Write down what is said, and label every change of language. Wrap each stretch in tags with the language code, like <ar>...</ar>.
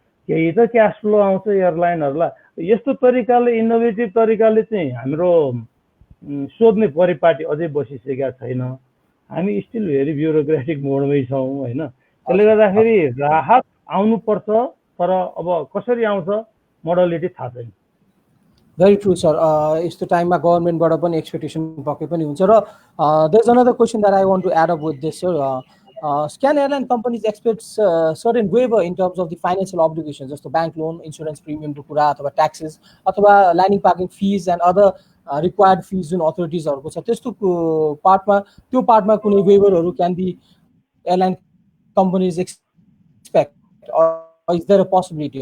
<ne>केही त cash flow आउँछ एयरलाइनहरुलाई. यस्तो तरिकाले इनोभेटिभ तरिकाले चाहिँ हाम्रो सोध्ने परिपाटी अझै बसिसकेका छैन. हामी स्टिल भेरी ब्युरोक्रेटिक मोडमै छौँ होइन। त्यसले गर्दाखेरि राहत आउनुपर्छ, तर अब कसरी आउँछ मोडलिटी थाहा छैन।</ne> <en>Very true, sir.</en> <ne>यस्तो टाइममा गभर्मेन्टबाट पनि एक्सपेक्टेसन पक्कै पनि हुन्छ र</ne> <en>there's another question that I want to add up with this, sir. Can airline companies expect certain waiver in terms of the financial obligations,</en> <ne>जस्तो ब्याङ्क लोन, इन्सुरेन्स प्रिमियमको कुरा अथवा ट्याक्सेस अथवा landing parking fees and other required fees जुन अथोरिटिजहरूको छ त्यस्तो पार्टमा कुनै वेभरहरू</ne> <en>Can be airline companies expect, or is there a possibility?</en>